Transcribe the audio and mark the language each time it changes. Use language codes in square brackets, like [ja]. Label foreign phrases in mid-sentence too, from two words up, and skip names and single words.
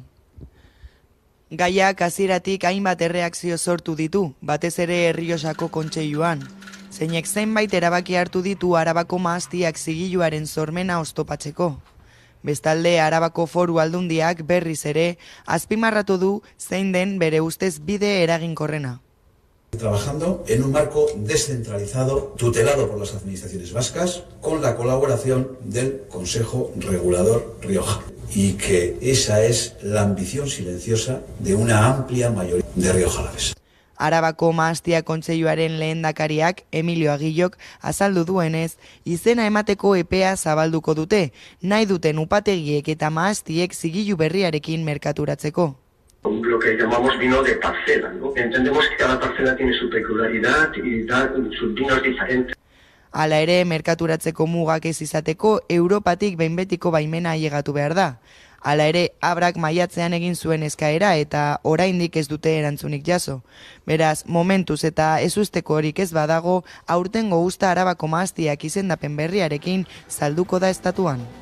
[eu] Gaiak hasieratik hainbat erreakzio sortu ditu, batez ere Errioxako kontseiluan. Zeinek zenbait erabaki hartu ditu Arabako mahastiak zigiluaren sormena oztopatzeko. Bestalde, Arabako Foru Aldundiak berriz ere azpimarratu du zein den bere ustez bide eraginkorrena. [es] Trabajando en un marco descentralizado, tutelado por las administraciones vascas, con la colaboración del Consejo Regulador Rioja. Y que esa es la ambición silenciosa de una amplia mayoría de riojalaves. [eu] Arabako mahastia kontseiluaren lehendakariak, Emilio Agillok, azaldu duenez, izena emateko epea zabalduko dute, nahi duten upategiek eta mahastiek zigilu berriarekin merkaturatzeko. [es] Lo que llamamos vino de parcela, ¿no? Entendemos que cada parcela tiene su peculiaridad y da sus vinos diferentes. [eu] Hala ere, merkaturatzeko mugak ez izateko, Europatik behin betiko baimena ailegatu behar da. Hala ere, Abrak maiatzean egin zuen eskaera eta oraindik ez dute erantzunik jaso. Beraz, momentuz eta ezusteko horik ez badago, aurtengo uzta Arabako mahastiak izendapen berriarekin salduko da estatuan.